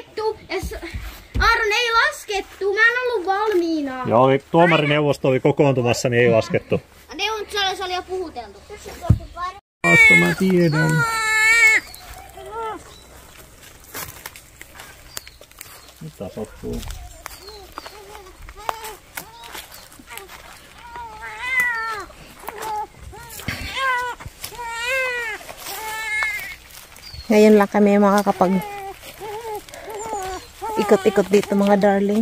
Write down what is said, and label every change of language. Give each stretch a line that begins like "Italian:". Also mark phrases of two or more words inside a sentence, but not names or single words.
Finnish: Aaron ei laskettu. Juu, mä en ollut valmiina. Joo, tuomarineuvosto oli kokoontumassa, niin ei laskettu. Se oli jo puhuteltu. Asta mä tiedän. Mitä sattuu?
Filipino: Ngayon lang kami makakapag ikot-ikot dito mga darling.